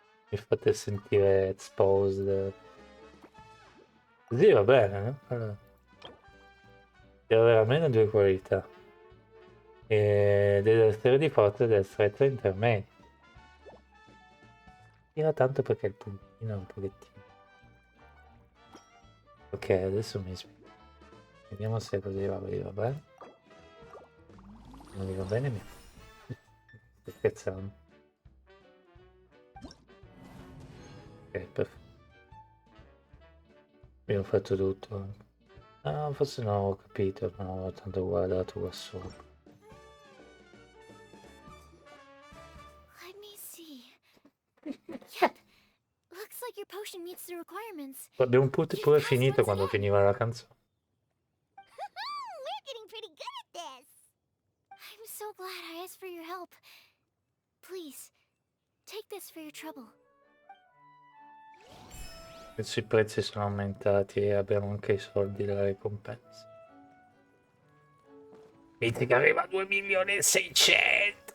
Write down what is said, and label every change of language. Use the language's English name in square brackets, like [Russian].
[Italian] mi fate sentire exposed. Così va bene, no? Allora, deve avere almeno due qualità. E deve essere di forza ed essere tra intermedi. Tira tanto perché il puntino è un pochettino. Ok, adesso mi spiego. Vediamo se così va bene. Non mi va bene, mi... sto scherzando. Ok, perfetto. Abbiamo fatto tutto. Ah, forse non ho capito, non ho tanto guardato qua sopra. [English] Let me see. Yep. Looks like your potion meets the requirements. [Italian] Abbiamo pure finito quando finiva la canzone. [English] We're getting pretty good at this. I'm so glad I asked for your help. Please, take this for your trouble. [Italian] Adesso i prezzi sono aumentati e abbiamo anche i soldi della ricompensa. Vedi che arriva a 2.600.000.